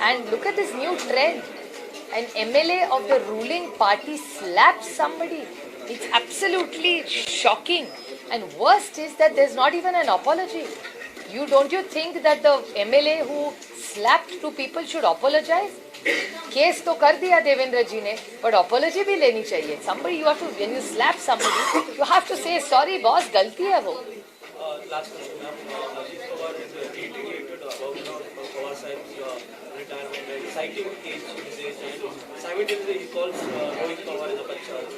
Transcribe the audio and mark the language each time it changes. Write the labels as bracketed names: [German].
[English] And look at this new trend. An MLA of the ruling party slaps somebody. It's absolutely shocking. And worst is that there's not even an apology. Don't you think that the MLA who slapped two people should apologize? [Hindi] Case तो कर दिया देवेंद्र जी ने, [English] but apology [Hindi] भी लेनी चाहिए. [English] Somebody, you have to, when you slap somebody, you have to say sorry, boss, [Hindi] गलती है वो. [English] Last question, ma'am. Ajit Pawar is reiterated about Pawar Sahib's retirement and citing age. He says, and simultaneously he calls Rohit Pawar as a bacha.